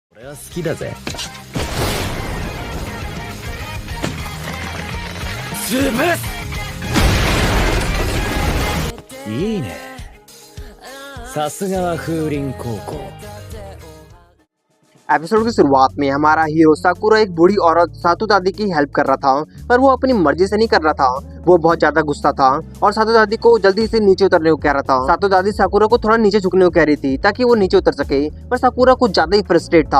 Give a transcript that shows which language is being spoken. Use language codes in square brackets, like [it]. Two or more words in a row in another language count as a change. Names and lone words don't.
[ja] 俺は好きだぜ。潰す。いいね。さすがは風林高校。 [hi] एपिसोड की शुरुआत में हमारा हीरो साकुरा एक बूढ़ी औरत सातू दादी की हेल्प कर रहा था, पर वो अपनी मर्जी से नहीं कर रहा था। वो बहुत ज्यादा गुस्सा था और सातू दादी को जल्दी से नीचे उतरने को कह रहा था। सातू दादी साकुरा को थोड़ा नीचे झुकने को कह रही थी ताकि वो नीचे उतर सके, पर साकुरा कुछ ज्यादा ही फ्रस्ट्रेट था।